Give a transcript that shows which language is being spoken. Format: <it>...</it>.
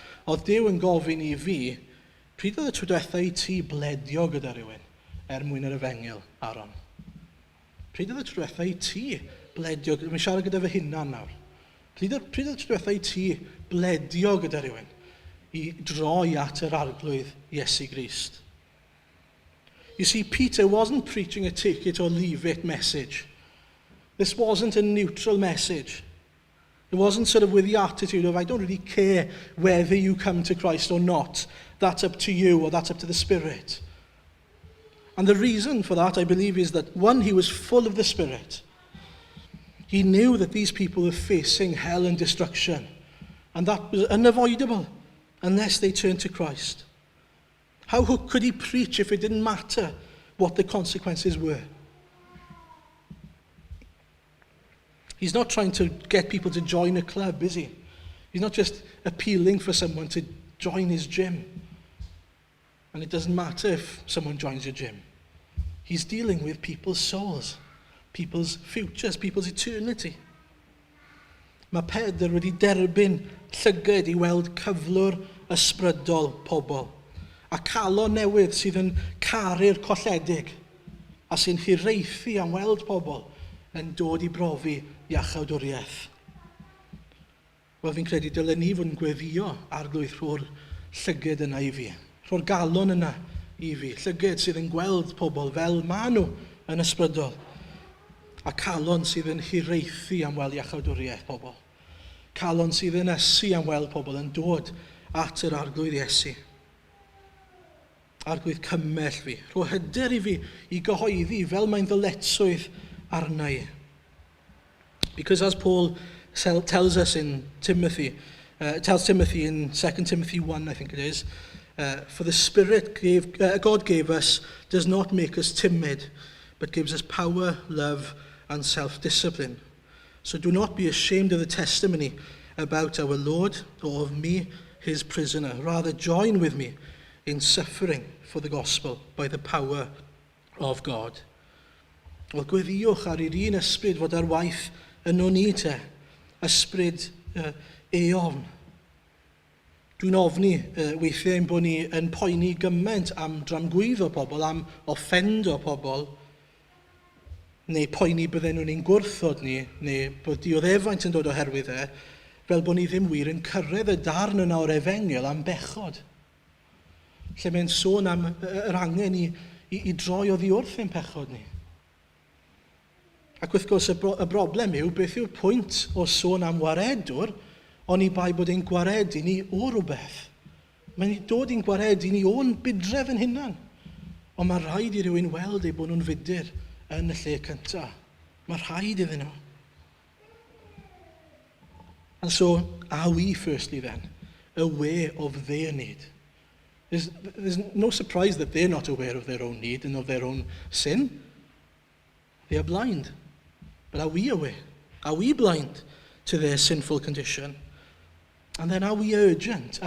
<cy>Oedd Duw yn gofyn i fi, pryd oedd y tro diwetha i ti bledio gyda rhywun mwyn yr efengyl, Aaron? Pryd oedd y tro diwetha i ti bledio, mi'n siarad gyda fy hunan nawr. Pryd oedd y tro diwetha i ti bledio gyda rhywun i droi at yr arglwydd Iesu Grist?</cy> <en>You see, Peter wasn't preaching a take it or leave it message. This wasn't a neutral message. It wasn't sort of with the attitude of, I don't really care whether you come to Christ or not. That's up to you, or that's up to the Spirit. And the reason for that, I believe, is that, one, he was full of the Spirit. He knew that these people were facing hell and destruction. And that was unavoidable unless they turned to Christ. How could he preach if it didn't matter what the consequences were? He's not trying to get people to join a club, is he? He's not just appealing for someone to join his gym. And it doesn't matter if someone joins your gym. He's dealing with people's souls, people's futures, people's eternity.</en> <cy>Mae Pedr wedi derbyn llygad i weld cyflwr ysbrydol pobl, a calon newydd sydd yn caru'r colledig, a sy'n hiraethu am weld pobl yn dod i brofi iachawdwriaeth. Wel, fi'n credu dylen ni fod yn gweddio arglwydd rho'r llyged yna i fi. Rho'r galon yna i fi. Llyged sydd yn gweld pobl fel maen nhw yn ysbrydol. A calon sydd yn hiraethu am weld iachawdwriaeth pobl. Calon sydd yn ysu am weld pobl yn dod at yr arglwydd Iesu. Arglwydd cymell fi. Rho hyder i fi i gyhoeddi fel mae'n ddyletswydd arna i.</cy> <en>Because as Paul tells us in Timothy, tells Timothy in 2 Timothy 1, I think it is, for the Spirit God gave us does not make us timid, but gives us power, love, and self-discipline. So do not be ashamed of the testimony about our Lord or of me, his prisoner. Rather join with me in suffering for the gospel by the power of God.</en> <cy>Wel, gweddiwch ar yr un ysbryd fod ar waith yn nhw ni te. Ysbryd eofn. Dwi'n ofni weithiau ein bod ni yn poeni gymaint am dramgwyddo pobl, am offendo pobl, neu poeni bydden nhw'n ein gwrthod ni, neu bod dioddefaint yn dod oherwydd fel bod ni ddim wir yn cyrraedd y darn yna o'r efengel am bechod. Lle mae'n sôn am yr angen i droi oddi wrth ein pechod ni. Ac wrth gwrs y broblem yw beth yw'r pwynt o sôn am waredwr, ond i bai bod ein gwaredu ni o rhywbeth. Mae'n dod i'n gwaredu ni o'n bydref yn hunan. Ond mae rhaid i rywun weld bod nhw'n fudur yn y lle cyntaf. Mae rhaid iddyn nhw.</cy> <en>And so, are we firstly then aware of their need? There's no surprise that they're not aware of their own need and of their own sin. They are blind. But are we aware? Are we blind to their sinful condition? And then are we urgent?</en>